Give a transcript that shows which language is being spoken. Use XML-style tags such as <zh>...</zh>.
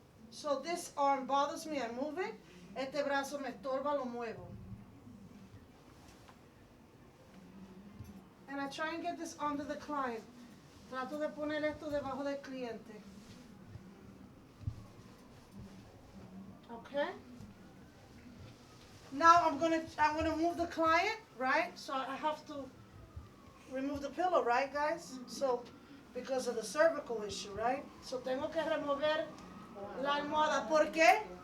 <en>So this arm bothers me, I move it.</en> <es>Este brazo me estorba, lo muevo.</es> <en>And I try and get this under the client.</en> <es>Trato de poner esto debajo del cliente.</es> <en>Okay? Now I'm gonna move the client, right? So I have to remove the pillow, right, guys? So because of the cervical issue, right?</en> <es>So tengo que remover la almohada. ¿Por qué?</es>